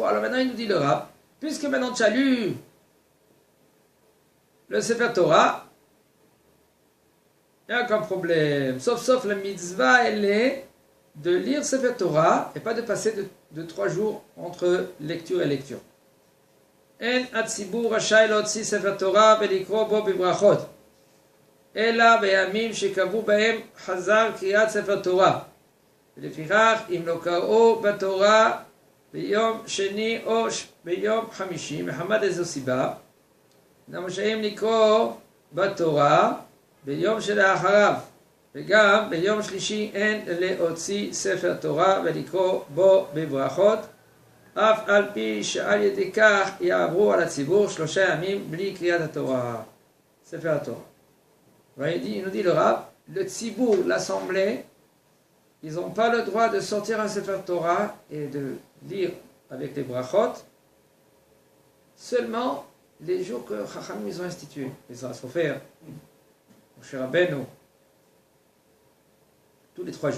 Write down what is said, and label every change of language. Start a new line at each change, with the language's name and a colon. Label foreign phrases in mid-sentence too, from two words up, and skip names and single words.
French: Alors maintenant il nous dit le Rav, puisque maintenant tu as lu le
Hebrew: ספר תורה,
French: il n'y a aucun problème. Sauf la mitzvah, elle est de lire
Hebrew: ספר תורה
French: et pas de passer de 3 jours entre lecture et lecture.
Hebrew: En הציבור רשאי להוציא ספר תורה ולקרוא בו בברכות, אלא בימים שקבעו בהם חזר קריאת ספר תורה. ולפיכך, אם לא קראו בתורה ביום שני או ביום חמישי, מחמת איזו סיבה, אינם רשאים לקרוא בתורה ביום שלאחריו. וגם ביום שלישי אין להוציא ספר תורה ולקרוא בו בברכות, אף על פי שעל ידי כך יעברו על הציבור 3 ימים בלי קריאת התורה. ספר התורה.
French: Il nous dit le Rav, le tzibur, l'assemblée, ils n'ont pas le droit de sortir un
Hebrew: ספר תורה
French: et de lire avec les brachot seulement les jours que Chacham ils ont institués. Et ça, il faut faire. Moshe Rabbeinu, tous les 3 jours.